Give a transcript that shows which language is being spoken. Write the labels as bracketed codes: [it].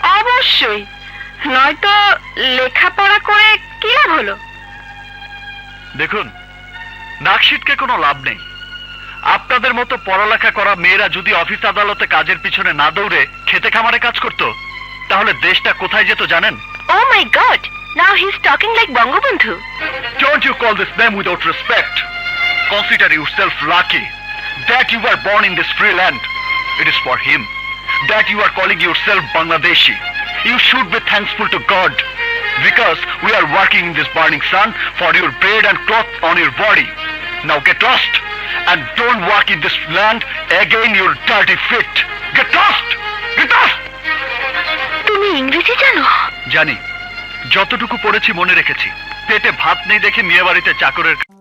[bn] অবশ্যই, নয়তো লেখাপড়া করে কি লাভ হলো? দেখুন, নাকশিটকে কোনো লাভ নেই। আপনাদের মতো পড়ালেখা করা মেয়েরা যদি অফিস আদালতে কাজের পিছনে না দৌড়ে খেতে খামারে কাজ করত, তাহলে দেশটা কোথায় যেত জানেন? [en] Oh my God! Now he's talking like Bangabandhu. Don't you call this name without respect? Consider yourself lucky that you were born in this free land. It is for him that you are calling yourself Bangladeshi. You should be thankful to God because we are working in this burning sun for your bread and cloth on your body. Now get lost and don't walk in this land again, your dirty feet. Get lost! Get lost! [bn] তুমি ইংরেজি জানো? জানি, যতটুকু পড়েছি মনে রেখেছি। পেটে ভাত নেই দেখে মেয়ে বাড়িতে চাকরের